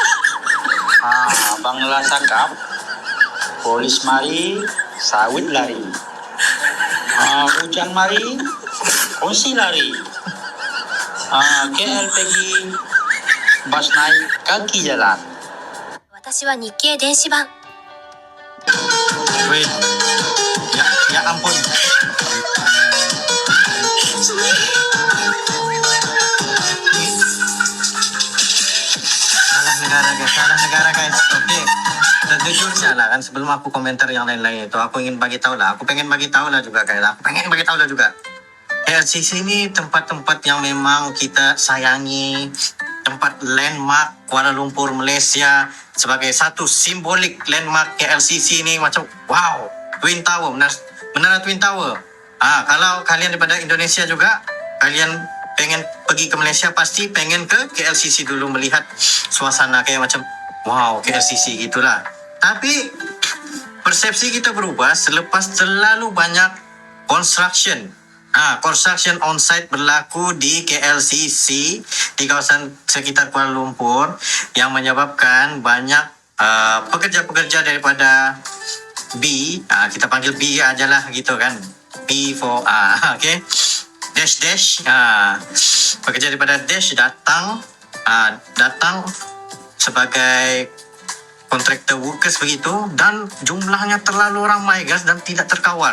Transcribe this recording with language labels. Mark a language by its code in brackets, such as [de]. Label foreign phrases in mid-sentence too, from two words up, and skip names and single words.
[ms] Bangla sakap, polis mari, sawit lari. Hujan mari, kunci lari. KL pergi, bas naik kaki jalan. 私は日経電子版 [id] Wait, ya ampun. Salah negara guys. Oke. Sejujurnya lah kan, sebelum aku komentar yang lain-lain itu, aku ingin bagi tahu lah. Aku pengen bagi tahu lah juga guys. [ms] KLCC ini tempat-tempat yang memang kita sayangi, tempat landmark Kuala Lumpur, Malaysia, sebagai satu simbolik landmark KLCC ini macam wow, Twin Tower, menara Twin Tower. [id] Kalau kalian daripada Indonesia juga, kalian pengen pergi ke Malaysia, pasti pengen ke KLCC dulu melihat suasana kayak macam wow, KLCC gitulah. [ms] Tapi persepsi kita berubah selepas terlalu banyak [en] construction on-site [ms] berlaku di KLCC, di kawasan sekitar Kuala Lumpur, yang menyebabkan banyak pekerja-pekerja daripada B, kita panggil B aja lah gitu kan, [en] B for okay, [ms] dash, pekerja daripada dash datang sebagai [en] contractor workers [ms] begitu, dan jumlahnya terlalu ramai guys dan tidak terkawal.